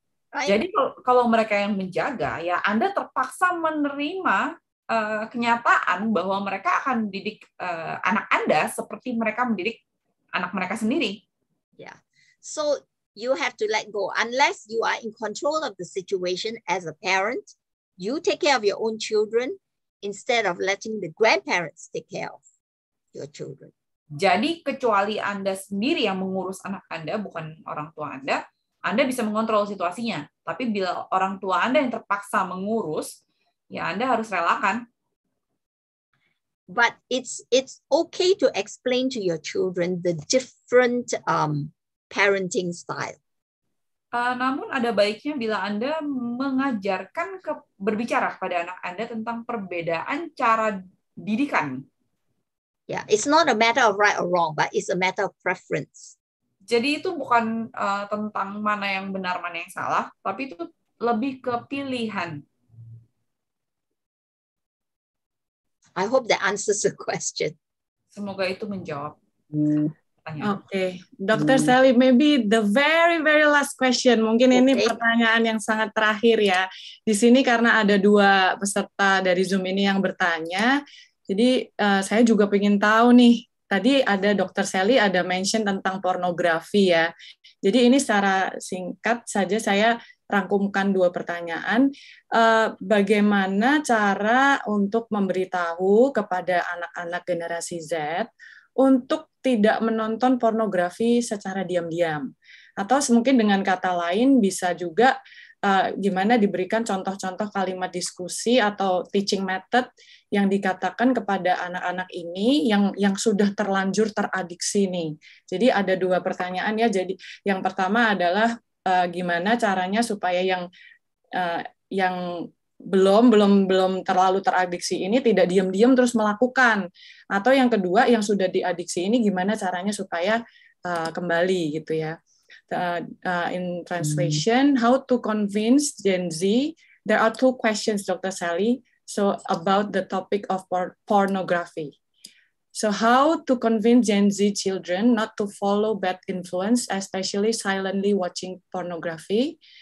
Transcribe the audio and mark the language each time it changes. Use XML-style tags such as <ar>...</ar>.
<en>Right?</en> <id>Jadi kalau mereka yang menjaga, ya Anda terpaksa menerima kenyataan bahwa mereka akan didik anak Anda seperti mereka mendidik anak mereka sendiri.</id> <en>Yeah. So you have to let go. Unless you are in control of the situation as a parent, you take care of your own children instead of letting the grandparents take care of your children.</en> <id>Jadi kecuali Anda sendiri yang mengurus anak Anda, bukan orang tua Anda bisa mengontrol situasinya. Tapi bila orang tua Anda yang terpaksa mengurus, ya Anda harus relakan.</id> <en>But it's okay to explain to your children the different parenting style.</en> <id>Namun ada baiknya bila Anda mengajarkan berbicara kepada anak Anda tentang perbedaan cara didikan.</id> <en>Yeah, it's not a matter of right or wrong, but it's a matter of preference.</en> <id>Jadi itu bukan tentang mana yang benar, mana yang salah, tapi itu lebih ke pilihan.</id> <en>I hope that answers the question.</en> <id>Semoga itu menjawab. Oke, Dr.</id> <en>Sally, maybe the very last question.</en> <id>Mungkin ini pertanyaan yang sangat terakhir ya. Di sini karena ada 2 peserta dari Zoom ini yang bertanya, jadi saya juga ingin tahu nih. Tadi ada Dr. Sally ada mention tentang pornografi ya. Jadi ini secara singkat saja saya rangkumkan 2 pertanyaan. Bagaimana cara untuk memberitahu kepada anak-anak generasi Z untuk tidak menonton pornografi secara diam-diam? Atau mungkin dengan kata lain bisa juga gimana diberikan contoh-contoh kalimat diskusi atau</id> <en>teaching method</en> <id>yang dikatakan kepada anak-anak ini yang sudah terlanjur teradiksi nih. Jadi ada 2 pertanyaan ya. Jadi yang pertama adalah gimana caranya supaya yang belum terlalu teradiksi ini tidak diam-diam terus melakukan. Atau yang kedua yang sudah diadiksi ini gimana caranya supaya kembali gitu ya.</id> <en>In translation, how to convince Gen Z. There are 2 questions, Dr. Sally. So about the topic of pornography. So how to convince Gen Z children not to follow bad influence, especially silently watching pornography.</en>